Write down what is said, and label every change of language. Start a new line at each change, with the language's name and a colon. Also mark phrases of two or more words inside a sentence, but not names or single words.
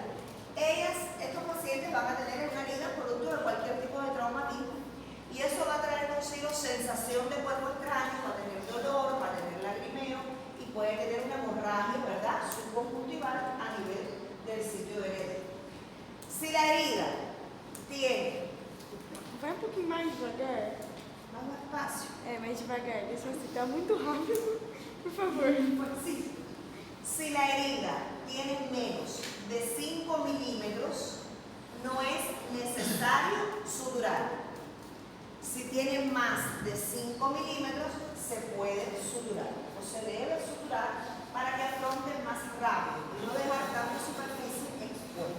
Spanish: Estos pacientes van a tener una herida producto de cualquier tipo de traumatismo y eso va a traer consigo sensación de cuerpo extraño, va a tener dolor, va a tener lagrimeo y puede tener una hemorragia, ¿verdad?, subconjuntival a nivel del sitio de herida. Si la herida tiene...
Portuguese: Vai um pouquinho mais devagar.
Spanish: Más despacio.
Portuguese: Mais devagar. Isso está muito rápido. Por favor.
Spanish: Sí. Si la herida tiene menos de 5 milímetros, no es necesario suturar. Si tienen más de 5 milímetros, se puede suturar o se debe suturar para que afronten más rápido y no dejar tanta superficie expuesta.